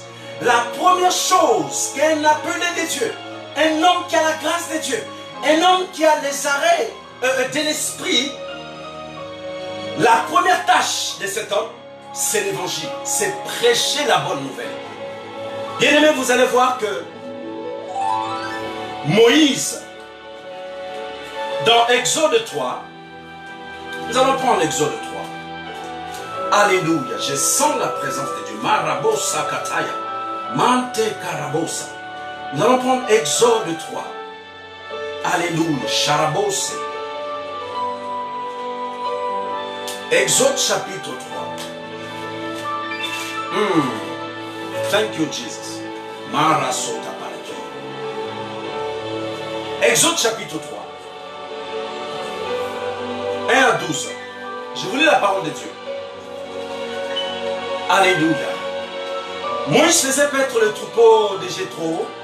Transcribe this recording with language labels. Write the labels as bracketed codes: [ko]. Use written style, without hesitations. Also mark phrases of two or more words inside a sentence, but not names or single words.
[fr] La première chose qu'un appelé de Dieu, un homme qui a la grâce de Dieu, un homme qui a les arrêts de l'esprit, la première tâche de cet homme, c'est l'évangile, c'est prêcher la bonne nouvelle. Bien aimé, vous allez voir que Moïse, dans Exode 3, nous allons prendre Exode 3. Alléluia, je sens la présence de Dieu. Marabosa kataya, mante karabosa. Nous allons prendre Exode 3. Alléluia, charabose. Exode chapitre 3. [en] Thank you, Jesus. Marasota parake. [fr] Exode chapitre 3. 1 à 12. Je vous lis la parole de Dieu. Alléluia. Moïse faisait paître le troupeau de Jéthro.